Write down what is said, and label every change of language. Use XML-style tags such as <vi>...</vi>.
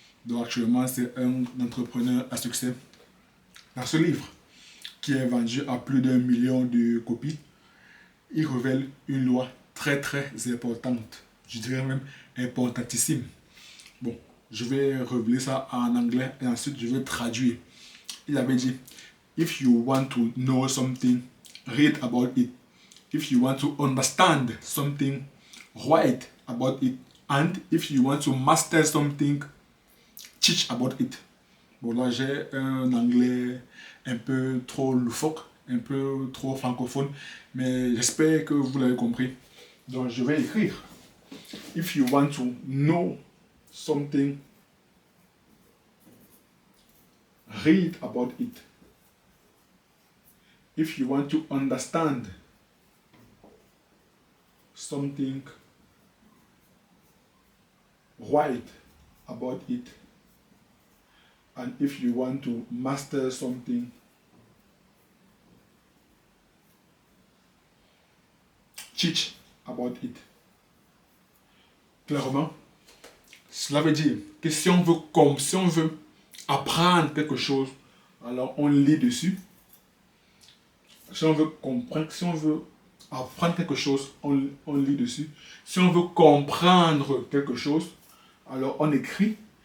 <fr>Donc actuellement, c'est un entrepreneur à succès. Dans ce livre, qui est vendu à plus d'1 million de copies, il révèle une loi très très importante, je dirais même importantissime. Bon, je vais révéler ça en anglais et ensuite je vais traduire. Il avait dit,</fr> <en>if you want to know something, read about it. If you want to understand something, write about it. And if you want to master something, teach about it.</en> <fr>Bon, là, j'ai un anglais un peu trop loufoque, un peu trop francophone, mais j'espère que vous l'avez compris. Donc, je vais écrire.</fr> <en>If you want to know something, read about it. If you want to understand something, write about it. And if you want to master something, teach about it.</en> <fr>Clairement, cela veut dire que si on veut apprendre quelque chose, alors on lit dessus. Si on veut comprendre, si on veut apprendre quelque chose, on lit dessus. Si on veut comprendre quelque chose, alors on écrit.</fr>